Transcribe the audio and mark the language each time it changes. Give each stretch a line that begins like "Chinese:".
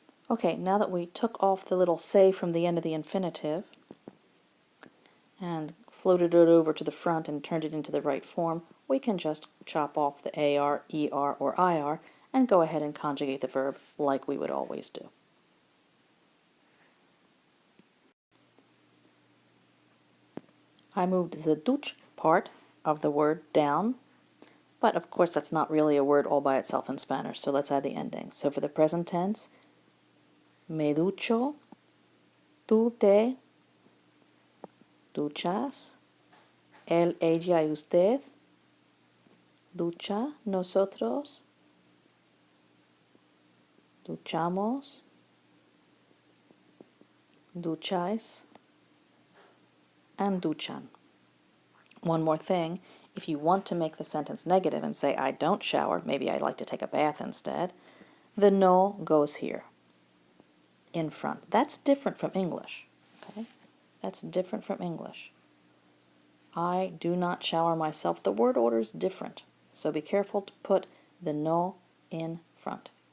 English: Okay, now that we took off the little se from the end of the infinitive and floated it over to the front and turned it into the right form, we can just chop off the AR, ER, or IR and go ahead and conjugate the verb like we would always do. I moved the duch part of the word down, but of course that's not really a word all by itself in Spanish, so let's add the ending. So for the present tense,
Spanish: me ducho, tú te duchas, él, ella y usted ducha, nosotros duchamos, ducháis, and duchan.
English: One more thing, if you want to make the sentence negative and say I don't shower, maybe I like to take a bath instead, the no goes here in front. That's different from English. Okay? That's different from English. I do not shower myself. The word order is different, so be careful to put the no in front.